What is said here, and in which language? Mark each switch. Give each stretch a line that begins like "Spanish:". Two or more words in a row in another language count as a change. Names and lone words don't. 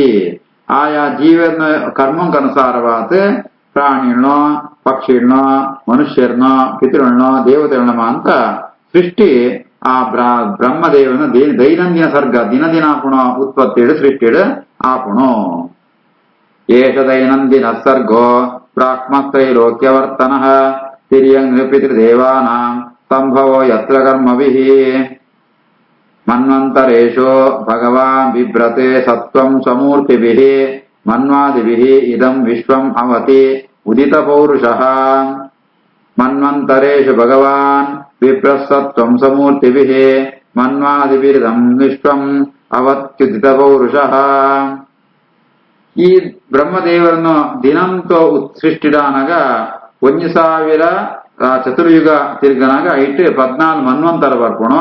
Kannada: ಆಯಾ ಜೀವನ ಕರ್ಮಕ್ಕನುಸಾರವಾದ ಪ್ರಾಣಿಗಳನ್ನೋ ಪಕ್ಷಿಗಳನ್ನೋ ಮನುಷ್ಯರನ್ನೋ ಪಿತೃಗಳನ್ನೋ ದೇವತೆಗಳನ್ನ ಅಂತ ಸೃಷ್ಟಿ ಆ ಬ್ರಹ್ಮದೇವನ ದೈನಂದಿನ ಸರ್ಗ
Tulu: ದಿನದಿನಾಪುಣ ಉತ್ಪತ್ತಿಡು ಸೃಷ್ಟಿಡು ಆಪುಣು.
Sanskrit: ಏಷ ದೈನಂದಿನ ಸರ್ಗೋ ಬ್ರಾಹ್ಮತ್ರೈಲೋಕ್ಯವರ್ತನಃ ತಿರ್ಯಕ್ ಪಿತೃದೇವಾನಾಂ ಸಂಭವೋ ಯತ್ರ ಕರ್ಮಭಿಃ. ಮನ್ವಂತರೇಷು ಭಗವಾನ್ ಬಿಭ್ರತೆ ಸತ್ವಂ ಸಮೂರ್ತಿಭಿಃ ಮನ್ವಾದಿಭಿಃ ಇದಂ ವಿಶ್ವಂ ಅವತಿ ಉದಿತ ಪೌರುಷಃ. ಮನ್ವಂತರೇಷು ಭಗವಾನ್ ಬಿಭ್ರಸತ್ವಂ ಸಮೂರ್ತಿಭಿಃ ಮನ್ವಾದಿಭಿರಿದಂ ವಿಶ್ವಂ ಅವತ್ಯುದಿತ ಪೌರುಷಃ.
Tulu: ಈ ಬ್ರಹ್ಮದೇವರನ್ನು ದಿನಂತ ಸೃಷ್ಟಿಡಾನಗ 1000 ಚತುರ್ಯುಗ ತಿರ್ಗನಾಗ ಐಟ್ 14 ಮನ್ವಂತರ ಬರ್ಪುಣು.